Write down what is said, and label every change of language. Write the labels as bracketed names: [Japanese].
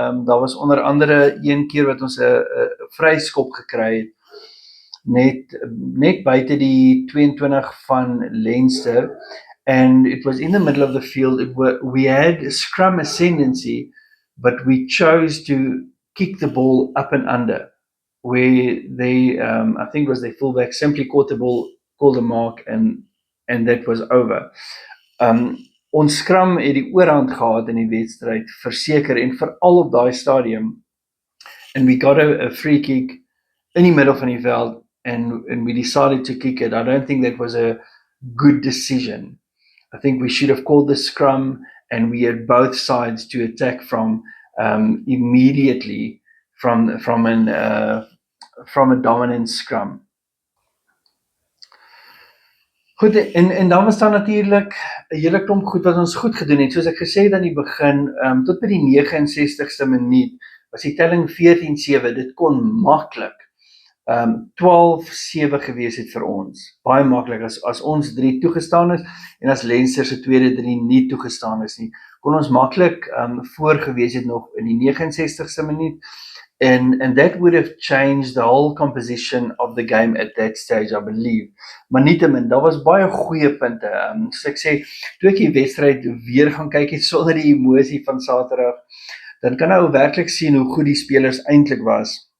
[Afrikaans] Daar was onder andere een keer wat ons 'n vryskop gekry het net buite die 22 van Leinster, [English] and it was in the middle of the field. We had a scrum ascendancy, but we chose to kick the ball up and under, where they, I think it was their fullback, simply caught the ball, called a mark, and that was over. [Afrikaans] Ons scrum het die oorhand gehad in die wedstryd, verseker, en veral op daai stadium. [English] And we got a free kick in [Afrikaans] die middel van die veld, [English] and we decided to kick it. I don't think that was a good decision. I think we should have called the scrum, and we had both sides to attack from immediately from a dominant scrum. [Afrikaans] Goed, en dan was daar natuurlik 'n hele klomp goed wat ons goed gedoen het. Soos ek gesê het aan die begin, tot by die 69ste minuut was die telling 14-7. Dit kon maklik 12-7 gewees het vir ons. Baie maklik as ons 3 toegestaan is en as Leinster se tweede 3 nie toegestaan is nie. Kon ons maklik voor gewees het nog in die 69ste minuut. [English] And that would have changed the whole composition of the game at that stage, I believe. [Afrikaans] Maar nietemin, daar was baie goeie punte. So ek sê, toe ek die wedstryd weer gaan kyk het sonder die emosie van Saterdag, dan kan ou werklik sien hoe goed die spelers eintlik was.